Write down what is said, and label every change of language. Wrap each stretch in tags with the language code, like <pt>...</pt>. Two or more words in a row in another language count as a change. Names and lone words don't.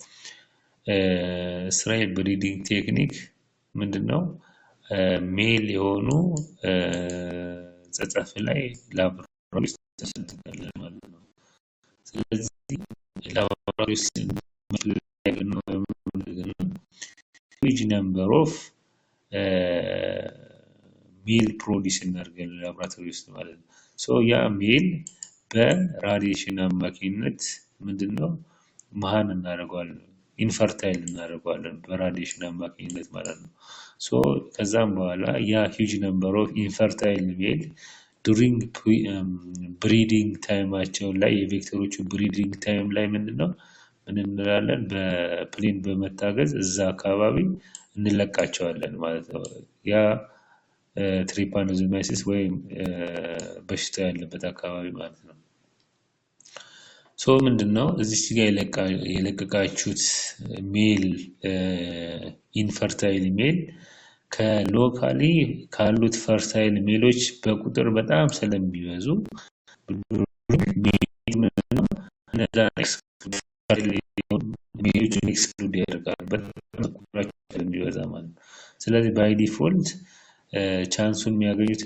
<am>እስራኤል</am> <en>breeding technique</en> <am>ምንድነው ሜል የሆኑ ጸጸፍ ላይ ላብራቶሪ ተሰጥቷል ማለት ነው ስለዚህ ላብራቶሪ</am> <en>huge number of</en> <am>ሜል ፕሮዲዩስ እናደርጋለን ላብራቶሪ ውስጥ ማለት ነው ሶ ያ ሜል በራዲዬሽን አማካኝነት ምንድነው መሃን እናደርጋለን ኢንፈርታይል እናደርጋለን በራዲዬሽን አማካኝነት ማለት ነው so ከዛም በኋላ ያ</am> <en>huge number of infertile male during breeding time</en> <am>አቸው ላይ የቬክተሮቹ</am> <en>breeding time</en> <am>ላይ ምንድነው ምን እንላለን በፕሌን በመታገዝ እዛ አካባቢ እንለቃቸዋለን ማለት ነው ያ ትሪፓኖዞማይሲስ ወይ በሽታ ያለበት አካባቢ ማለት ነው so ምንድነው እዚህ ጋር የለቀቃችሁት ሜል ኢንፈርታይል ሜል ከሎካሊ ካሉት ፈርታይል ሜሎች በቁጥር በጣም ስለሚበዙ እነዛ ኤክስክሉድ ያደርጋል በቁጥራቸው ስለሚበዛ ማለት ስለዚህ</am> <en>by default</en> <am>ቻንሱን የሚያገኙት</am>